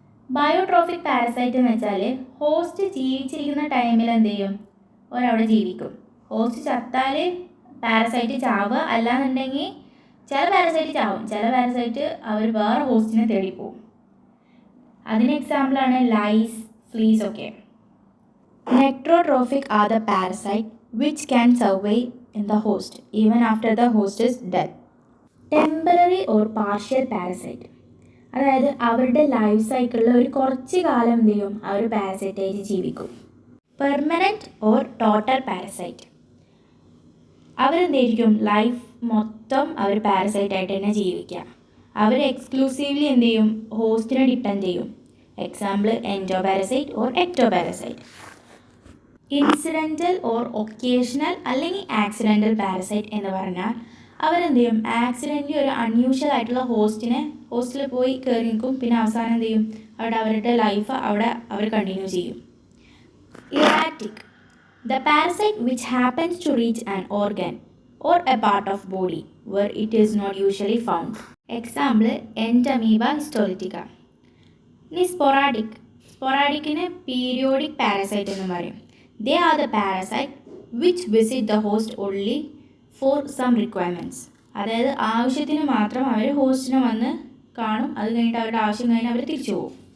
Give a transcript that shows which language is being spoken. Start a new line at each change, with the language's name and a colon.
Malayalam: ബയോട്രോഫിക് parasite എന്ന് വെച്ചാൽ host ജീവിച്ചിരിക്കുന്ന ടൈമിൽ എന്ത് ചെയ്യും, ഒരവിടെ ജീവിക്കും. ഹോസ്റ്റ് ചത്താൽ പാരസൈറ്റ് ചാവുക, അല്ലാന്നുണ്ടെങ്കിൽ ചില പാരസൈറ്റ് ചാവും, ചില പാരസൈറ്റ് അവർ വേറെ ഹോസ്റ്റിനെ തേടി പോകും. അതിന് എക്സാമ്പിളാണ് ലൈസ്, ഫ്ലീസ് ഒക്കെ.
English: Nectotrophic are the parasite which can survive in the host even after the host is dead. Temporary or partial parasite,
Malayalam: അതായത് അവരുടെ ലൈഫ് സൈക്കിളിൽ ഒരു കുറച്ച് കാലം എന്ത് ചെയ്യും, അവർ പാരസൈറ്റായിട്ട് ജീവിക്കും. Permanent or total parasite, അവരെന്തായിരിക്കും life മൊത്തം അവർ പാരസൈറ്റായിട്ട് തന്നെ ജീവിക്കുക. അവർ എക്സ്ക്ലൂസീവ്ലി എന്ത് ചെയ്യും, ഹോസ്റ്റിനെ ഡിപ്പെൻഡ് ചെയ്യും. Example endo parasite or ecto parasite. Incidental or occasional അല്ലെങ്കിൽ ആക്സിഡൻ്റൽ പാരസൈറ്റ് എന്ന് പറഞ്ഞാൽ അവരെന്ത് ചെയ്യും, ആക്സിഡൻ്റലി ഒരു അൺയൂഷ്വൽ ആയിട്ടുള്ള ഹോസ്റ്റിൽ പോയി കയറി നിൽക്കും. പിന്നെ അവസാനം എന്ത് ചെയ്യും, അവരുടെ ലൈഫ് അവിടെ അവർ കണ്ടിന്യൂ ചെയ്യും. Erratic,
English: The parasite which happens to reach an organ or a part of body where it is not usually found. Example, Entamoeba histolytica.
Malayalam: ഇനി സ്പൊറാഡിക്കിന് പീരിയോഡിക് പാരസൈറ്റ് എന്ന് പറയും.
English: They are the parasite which visit the host only for some requirements.
Malayalam: അതായത് ആവശ്യത്തിന് മാത്രം അവർ ഹോസ്റ്റിനെ വന്ന് കാണും, അത് കഴിഞ്ഞിട്ട് അവരുടെ ആവശ്യം കഴിഞ്ഞ് അവർ തിരിച്ചു പോകും.